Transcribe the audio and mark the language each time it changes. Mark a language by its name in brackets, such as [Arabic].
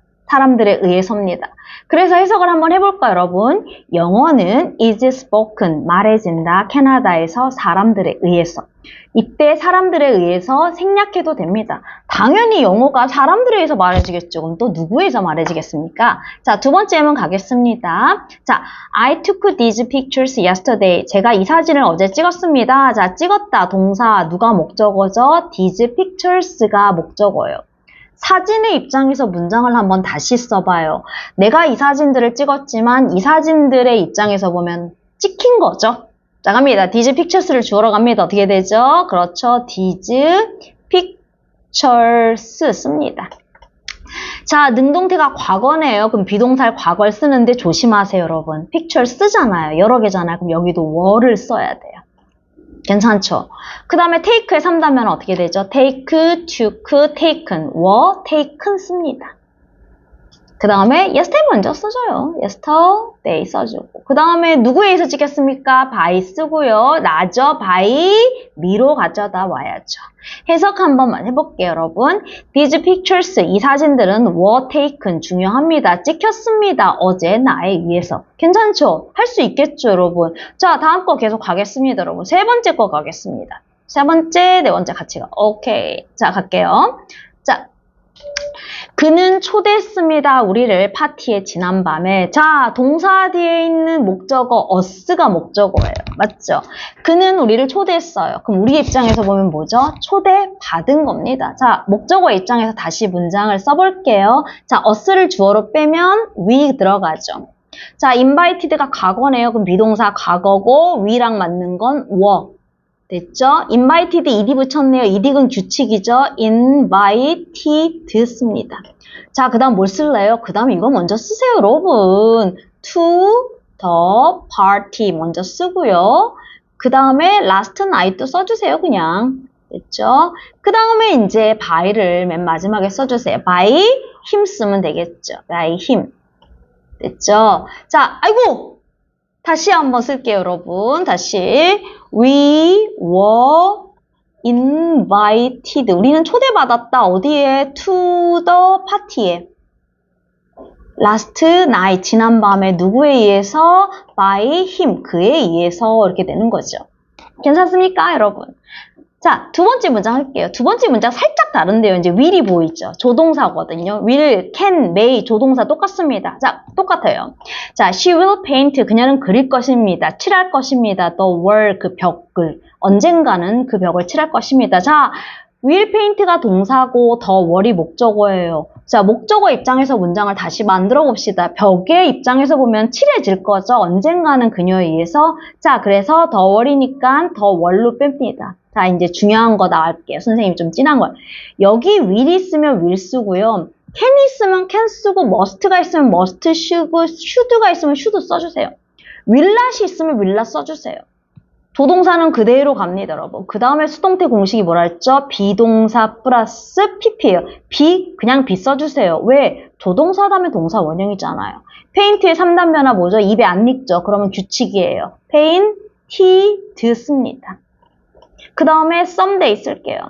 [Korean] 사람들에 의해서입니다. 그래서 해석을 한번 해볼까요, 여러분? 영어는 [English] is spoken, [Korean] 말해진다. 캐나다에서 사람들에 의해서. 이때 사람들에 의해서 생략해도 됩니다. 당연히 영어가 사람들에 의해서 말해지겠죠. 그럼 또 누구에 의해서 말해지겠습니까? 자, 두 번째 예문 가겠습니다. [English] 자, I took these pictures yesterday. [Korean] 제가 이 사진을 어제 찍었습니다. 자, 찍었다. 동사. 누가 목적어죠? [English] These pictures [Korean] 가 목적어예요. 사진의 입장에서 문장을 한번 다시 써봐요. 내가 이 사진들을 찍었지만 이 사진들의 입장에서 보면 찍힌 거죠. 자, 갑니다. [English] These pictures [Korean] 를 주어로 갑니다. 어떻게 되죠? 그렇죠. [English] These pictures [Korean] 씁니다. 자, 능동태가 과거네요. 그럼 비동사를 과거를 쓰는데 조심하세요, 여러분. picture 쓰잖아요. 여러 개잖아요. 그럼 여기도 were를 써야 돼요. 괜찮죠? 그 다음에 take에 3단면 어떻게 되죠? [English] take, took, taken, were, taken [Korean] 씁니다. 그 다음에 yesterday 먼저 써줘요. yesterday 써주고. 그 다음에 누구에 의해서 찍혔습니까? by 쓰고요. 나죠. [English] by me [Korean] 로 가져다 와야죠. 해석 한 번만 해볼게요, 여러분. [English] These pictures, [Korean] 이 사진들은 [English] were taken, [Korean] 중요합니다. 찍혔습니다. 어제 나에 의해서. 괜찮죠? 할 수 있겠죠, 여러분? 자, 다음 거 계속 가겠습니다, 여러분. 세 번째 거 가겠습니다. 세 번째, 네 번째 같이 가. 오케이. 자, 갈게요. 자. 그는 초대했습니다. 우리를 파티에 지난밤에. 자, 동사 뒤에 있는 목적어 us가 목적어예요. 맞죠? 그는 우리를 초대했어요. 그럼 우리 입장에서 보면 뭐죠? 초대받은 겁니다. 자, 목적어 입장에서 다시 문장을 써볼게요. 자, us를 주어로 빼면 we 들어가죠. 자, invited가 과거네요. 그럼 비동사 과거고 we랑 맞는 건 were. 됐죠? invited ed 붙였네요. ed은 규칙이죠. invited 씁니다. 자, 그 다음 뭘 쓸래요? 그 다음 이거 먼저 쓰세요, 여러분. [English] to the party [Korean] 먼저 쓰고요. 그 다음에 [English] last night [Korean] 도 써주세요, 그냥. 됐죠? 그 다음에 이제 by를 맨 마지막에 써주세요. [English] by him [Korean] 쓰면 되겠죠. [English] by him. [Korean] 됐죠? 자, 아이고! 다시 한번 쓸게요, 여러분. 다시. [English] We were invited. [Korean] 우리는 초대받았다. 어디에? [English] To the party [Korean] 에. [English] Last night. [Korean] 지난밤에 누구에 의해서? [English] By him. [Korean] 그에 의해서 이렇게 되는 거죠. 괜찮습니까, 여러분? 자, 두 번째 문장 할게요. 두 번째 문장 살짝 다른데요. 이제 will이 보이죠? 조동사거든요. will, can, may, 조동사 똑같습니다. 자, 똑같아요. 자, [English] she will paint. [Korean] 그녀는 그릴 것입니다. 칠할 것입니다. [English] the wall, [Korean] 그 벽을. 언젠가는 그 벽을 칠할 것입니다. 자, [English] will paint [Korean] 가 동사고 [English] the wall [Korean] 이 목적어예요. 자, 목적어 입장에서 문장을 다시 만들어 봅시다. 벽의 입장에서 보면 칠해질 거죠. 언젠가는 그녀에 의해서. 자, 그래서 [English] the wall [Korean] 이니까 the wall로 뺍니다. 자, 이제 중요한 거 나갈게요. 선생님 좀 진한 거. 여기 will이 있으면 will 쓰고요. can이 있으면 can 쓰고 must가 있으면 must 쓰고 should가 있으면 should 써주세요. [English] will not [Korean] 이 있으면 will not 써주세요. 조동사는 그대로 갑니다, 여러분. 그 다음에 수동태 공식이 뭐라 했죠? 비동사 플러스 pp예요. 그냥 be 써주세요. 왜? 조동사 다음에 동사 원형이잖아요. paint의 3단 변화 뭐죠? 입에 안 읽죠? 그러면 규칙이에요. painted 씁니다. 그 다음에 someday 쓸게요.